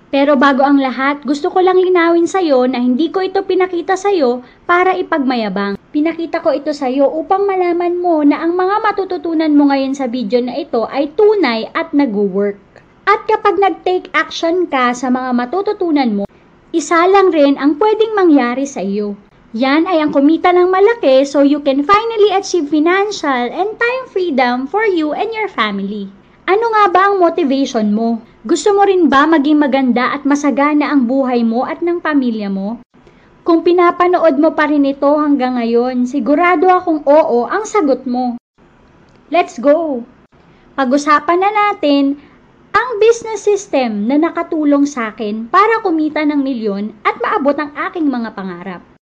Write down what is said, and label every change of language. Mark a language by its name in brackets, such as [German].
[Filipino] Pero bago ang lahat, gusto ko lang linawin sa'yo na hindi ko ito pinakita sa'yo para ipagmayabang. Pinakita ko ito sa'yo upang malaman mo na ang mga matututunan mo ngayon sa video na ito ay tunay at nag-work. At kapag nag-take action ka sa mga matututunan mo, isa lang rin ang pwedeng mangyari sa iyo. Yan ay ang kumita ng malaki [English] so you can finally achieve financial and time freedom for you and your family. [Filipino] Ano nga ba ang motivation mo? Gusto mo rin ba maging maganda at masagana ang buhay mo at ng pamilya mo? Kung pinapanood mo pa rin ito hanggang ngayon, sigurado akong oo ang sagot mo. [English] Let's go! [Filipino] Pag-usapan na natin ang business system na nakatulong sa akin para kumita ng milyon at maabot ang aking mga pangarap.